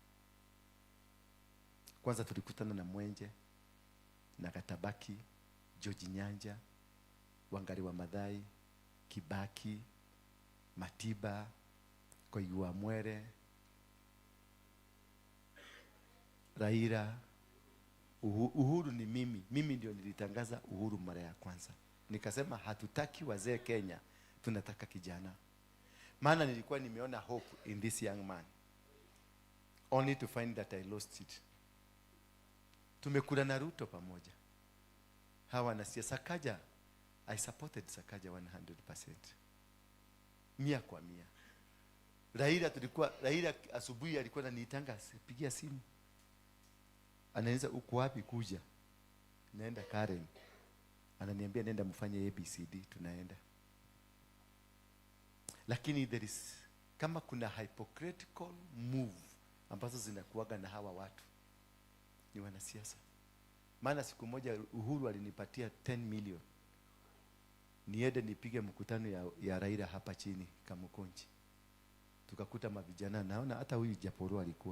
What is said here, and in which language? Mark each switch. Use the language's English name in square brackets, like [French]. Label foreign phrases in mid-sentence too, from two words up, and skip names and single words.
[Swahili] Kwanza tulikutana na Mwenje, na Katabaki, George Nyanja, Wangari wa Maathai, Kibaki, Matiba, Koiwa Mwere, Raila. Uhuru ni mimi. Mimi ndio nilitangaza uhuru mara ya kwanza. Nikasema hatutaki wazee Kenya, tunataka kijana. Maana nilikuwa nimeona [English] hope in this young man. Only to find that I lost it. [Swahili] Tumekula na Ruto pamoja. Hawa na siasa Sakaja. [English] I supported Sakaja 100%. [Swahili] 100%. Raila asubuhi alikuwa ananiitanga, pigia simu. Anaanza uko wapi kuja? Naenda Karen. Ananiambia nenda mfanye ABCD, tunaenda. [English] Lakini there is, [Swahili] kama kuna [English] hypocritical move [Swahili] ambazo zinakuaga na hawa watu, ni wanasiasa. Maana siku moja Uhuru alinipatia 10 million. Niende nipige mkutano ya Raila hapa chini Kamukonji. Tukakuta mavijana, naona hata huyu Japoro alikuwa.